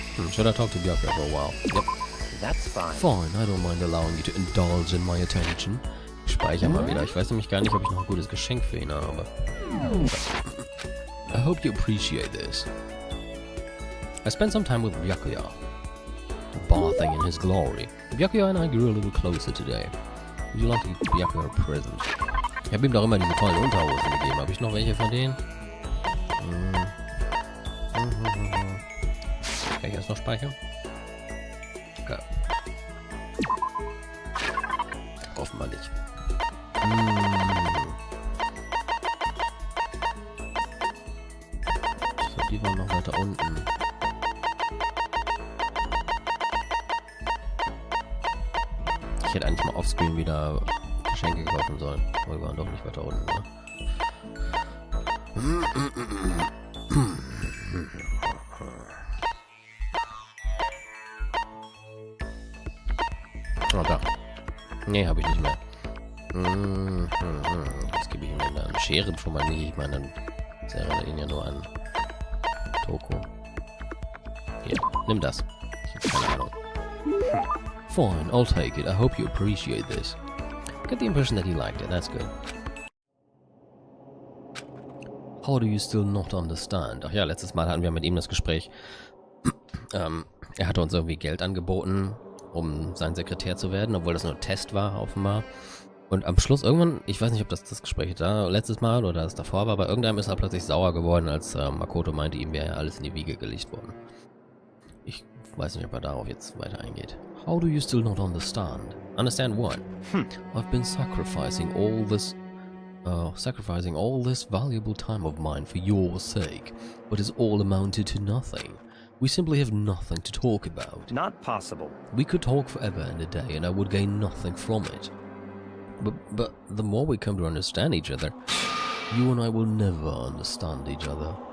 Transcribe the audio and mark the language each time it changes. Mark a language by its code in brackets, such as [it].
[en] Should I talk to Byakuya for a while? Yep. That's fine. Fine, I don't mind allowing you to indulge in my attention. [de] Ich speichere mal wieder. Ich weiß nämlich gar nicht, ob ich noch ein gutes Geschenk für ihn habe. [en] I hope you appreciate this. I spent some time with Byakuya. bathing in his glory. Byakuya and I grew a little closer today. Would you like to give Byakuya a present? [de] Ich habe ihm doch immer diese tollen Unterhosen gegeben. Habe ich noch welche von denen? Kann ich das noch speichern? Okay. Offenbar nicht. So, die waren noch weiter unten. Ich hätte eigentlich mal offscreen wieder Geschenke kaufen sollen. Aber wir waren doch nicht weiter unten, ne? Oh, da. Nee, habe ich nicht mehr. Das gebe ich ihm dann Scheren schon mal nicht. Ich meine, dann erinnert ihn ja nur an Toko. Hier, nimm das. Ich habe keine Ahnung. [en] Fine, I'll take it. I hope you appreciate this. Get the impression that he liked it. That's good. How do you still not understand? [de] Ach ja, letztes Mal hatten wir mit ihm das Gespräch. Er hatte uns irgendwie Geld angeboten, um sein Sekretär zu werden, obwohl das nur ein Test war, offenbar. Und am Schluss irgendwann, ich weiß nicht, ob das Gespräch da letztes Mal oder das davor war, aber irgendwann ist er plötzlich sauer geworden, als Makoto meinte, ihm wäre ja alles in die Wiege gelegt worden. Ich weiß nicht, ob er darauf jetzt weiter eingeht. [en] How do you still not understand? Understand what? I've been sacrificing all this valuable time of mine for your sake, but it's all amounted to nothing. We simply have nothing to talk about. Not possible. We could talk forever and a day, and I would gain nothing from it. But the more we come to understand each other, you and I will never understand each other.